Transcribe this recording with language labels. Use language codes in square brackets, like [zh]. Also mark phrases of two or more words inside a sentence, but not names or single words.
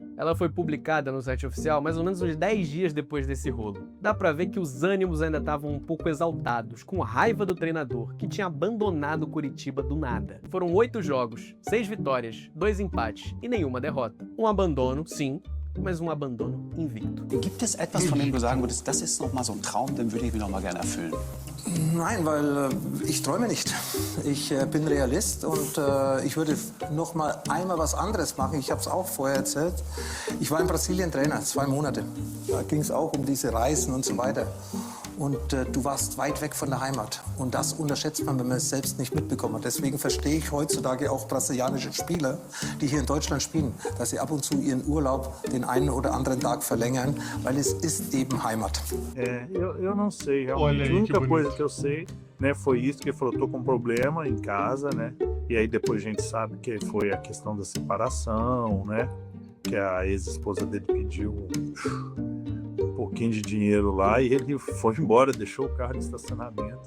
[pt] Ela foi publicada no site oficial mais ou menos uns 10 dias depois desse rolo. Dá pra ver que os ânimos ainda estavam um pouco exaltados, com raiva do treinador, que tinha abandonado Curitiba do nada. Foram 8 jogos, 6 vitórias, 2 empates e nenhuma derrota. Um abandono, sim, mas um abandono invicto. [de] Gibt es etwas, von dem du sagen würdest, das ist noch mal so ein Traum, den würde ich mir noch mal gerne erfüllen? Nein, weil ich träume nicht. Ich bin Realist und ich würde noch mal einmal was anderes machen. Ich habe es auch vorher erzählt. Ich war in Brasilien Trainer, 2 Monate. Da ging es auch um diese Reisen und so weiter. Und du warst weit weg von der Heimat. Und das unterschätzt man, wenn man es selbst nicht mitbekommen hat. Deswegen verstehe ich heutzutage auch brasilianische Spieler, die hier in Deutschland spielen, dass sie ab und zu ihren Urlaub den einen oder anderen Tag verlängern, weil es ist eben Heimat. [pt] Eu não sei, realmente. A única coisa que eu sei, né, foi isso, que ele falou, tô com um problema em casa, né? E aí depois a gente sabe que foi a questão da separação, né? Que a ex-esposa dele pediu um pouquinho de dinheiro lá e ele foi embora, deixou o carro de estacionamento.